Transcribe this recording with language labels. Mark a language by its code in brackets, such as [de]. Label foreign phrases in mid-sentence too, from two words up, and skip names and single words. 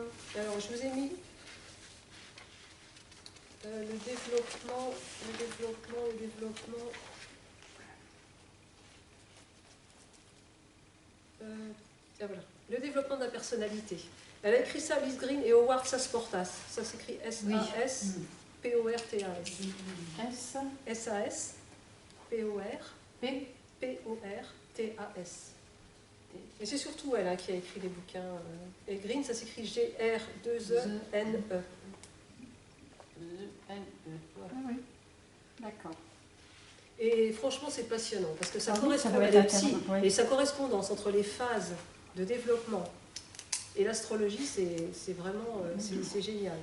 [fr] Alors, je vous ai mis le développement. Voilà. Le développement de la personnalité. Elle a écrit ça, Lise Green et Howard Sasportas. Ça s'écrit S-A-S-P-O-R-T-A-S. S-A-S-P-O-R-T-A-S. Et c'est surtout elle qui a écrit les bouquins. Et Green, ça s'écrit G-R-2-E-N-E. Voilà. Ah oui, d'accord. Et franchement, c'est passionnant parce que ça correspond à et sa correspondance entre les phases de développement et l'astrologie, c'est vraiment c'est génial.